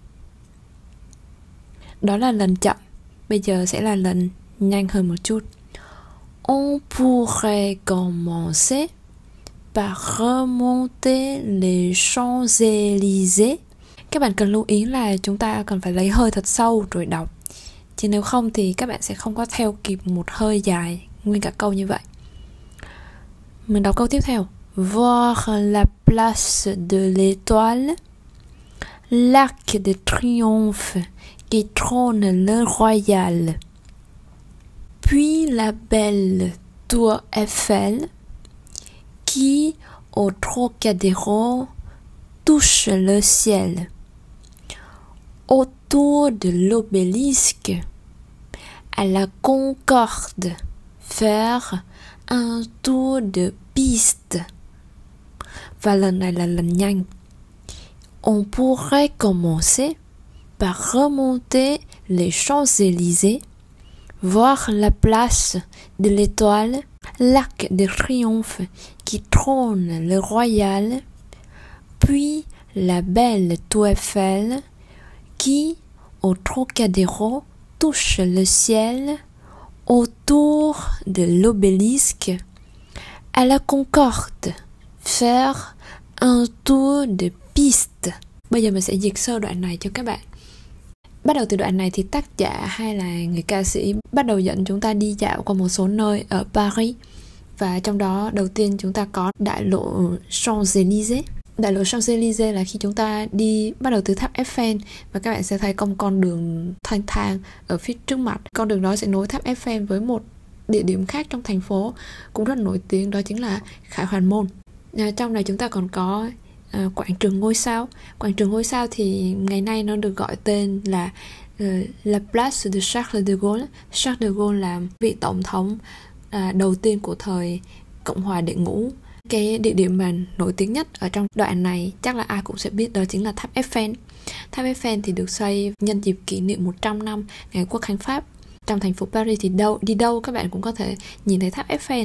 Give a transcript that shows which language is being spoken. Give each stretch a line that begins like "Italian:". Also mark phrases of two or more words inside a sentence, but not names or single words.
Vietnamese: Đó là lần chậm. Bây giờ sẽ là lần nhanh hơn một chút.
French: On pourrait commencer par remonter les Champs-Élysées.
Vietnamese: Các bạn cần lưu ý là chúng ta cần phải lấy hơi thật sâu rồi đọc. Chứ nếu không thì các bạn sẽ không có theo kịp một hơi dài nguyên cả câu như vậy. Mình đọc câu tiếp theo.
French: Voir la place de l'Étoile, l'Arc de Triomphe qui trône le Royal, puis la belle tour Eiffel qui, au Trocadéro, touche le ciel, autour de l'obélisque, à la Concorde, faire un tour de piste.
Vietnamese: Và lần này là lần nhanh.
French: On pourrait commencer par remonter les Champs-Élysées, voir la place de l'Étoile, l'Arc de Triomphe qui trône le Royal, puis la belle tour Eiffel qui, au Trocadéro, touche le ciel, autour de l'obélisque, à la Concorde, faire un tour de piste.
Vietnamese: Bây giờ mình sẽ dịch sơ đoạn này cho các bạn. Bắt đầu từ đoạn này thì tác giả hay là người ca sĩ bắt đầu dẫn chúng ta đi dạo qua một số nơi ở Paris. Và trong đó đầu tiên chúng ta có đại lộ Champs-Élysées. Đại lộ Champs-Élysées là khi chúng ta đi bắt đầu từ tháp Eiffel và các bạn sẽ thấy có một con đường thanh thang ở phía trước mặt. Con đường đó sẽ nối tháp Eiffel với một địa điểm khác trong thành phố cũng rất nổi tiếng, đó chính là Khải Hoàn Môn. Trong này chúng ta còn có quảng trường ngôi sao. Quảng trường ngôi sao thì ngày nay nó được gọi tên là La Place de Charles de Gaulle. Charles de Gaulle là vị tổng thống đầu tiên của thời Cộng hòa đệ ngũ. Cái địa điểm mà nổi tiếng nhất ở trong đoạn này chắc là ai cũng sẽ biết, đó chính là tháp Eiffel. Tháp Eiffel thì được xây nhân dịp kỷ niệm 100 năm ngày Quốc khánh Pháp. Trong thành phố Paris thì đi đâu các bạn cũng có thể nhìn thấy tháp Eiffel.